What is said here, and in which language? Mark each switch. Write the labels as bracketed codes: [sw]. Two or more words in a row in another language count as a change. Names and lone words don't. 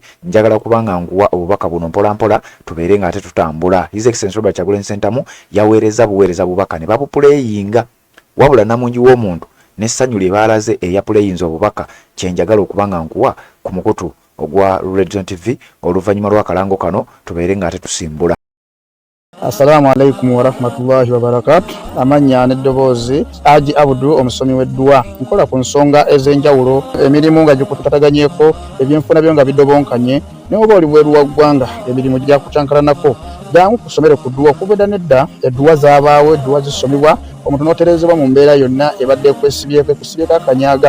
[lg] Njagala kubanga nguwa obubaka buno mpola mpola tubeere ng'ate tutambula. [en] His Excellency [lg] Robert Kyagulanyi Ssentamu yaweereza buweereza bubaka ne babupuleyinga, wabula namungi w'omuntu n'essanyu lye baalaze eyapuleyinza obubaka kyenjagala okubanga nkuwa ku mukutu ogwa Red Zone TV oluvannyuma lw'akalango kano tubeere ng'ate tusimbula. [ar] السلام عليكم ورحمة الله وبركاته. [lg] Amanya n'eddoboozi Haji Abdu omusomi w'eddua. Nkola ku nsonga ez'enjawulo, emirimu nga gikutataganyeko, ebyenfuna byo nga bidobonkanye, ne oba oli bweru wa ggwanga emirimu gya kucankalanako. Jangu kusomere ku ddua okubeda nedda eddua zaabaawo, eddua zisomebwa omuntu n'oterezebwa mu mbeera yonna ebadde ekwesibyeko akanyaaga.